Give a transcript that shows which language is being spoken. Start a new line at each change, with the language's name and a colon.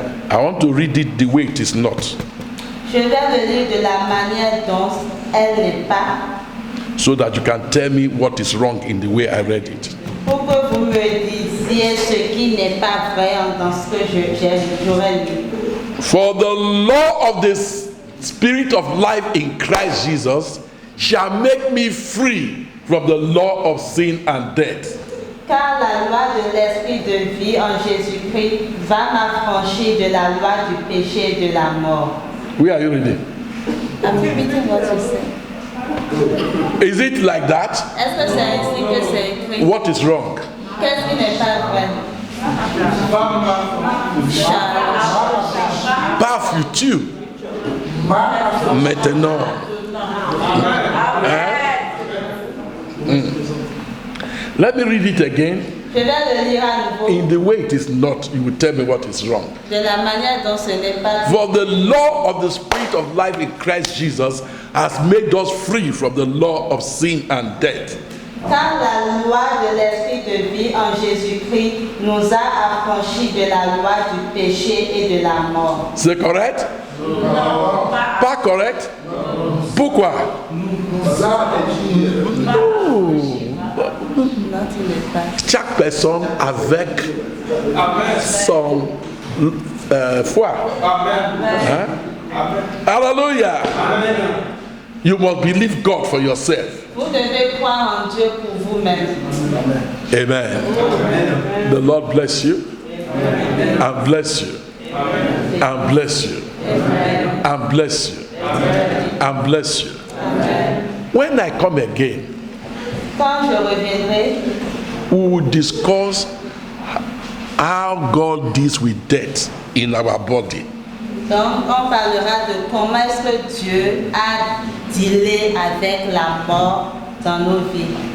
English: I want to read it the way it is not,
French: Je vais le lire de la manière dont elle n'est pas,
English: so that you can tell me what is wrong in the way I read it.
French: pour que vous me disiez ce qui n'est pas vrai dans ce que j'aurais lu.
English: For the law of the Spirit of life in Christ Jesus shall make me free from the law of sin and death.
French: Car la loi de l'esprit de vie en Jésus-Christ va m'affranchir de la loi du péché et de la mort.
English: Where are you reading? I'm repeating what you said. Is it like that?
French: Est-ce que c'est ainsi que c'est écrit?
English: What is wrong?
French: Qu'est-ce qui n'est pas vrai? Pas futur. Maintenant. Hein?
English: Let me read it again.
French: Je vais le lire à nouveau.
English: In the way it is not, you will tell me what is wrong.
French: De la manière dont ce n'est pas. For the law of the Spirit of life in Christ Jesus has made us free from the law of sin and death. Car la loi de l'esprit de vie en Jésus-Christ nous a affranchis de la loi du péché et de la mort. C'est correct? Non. Pas correct? Pourquoi? Non, tu n'es pas. Chaque personne avec son foi. Hein? Hallelujah.
English: You must believe God for yourself.
French: Vous devez croire en Dieu pour vous-même. Amen.
English: The Lord bless you and bless you and bless you and bless you and bless you. When I come again,
French: Quand je reviendrai,
English: we will discuss how God deals with death in our body.
French: donc on parlera de comment est-ce que Dieu a dealé avec la mort dans nos vies.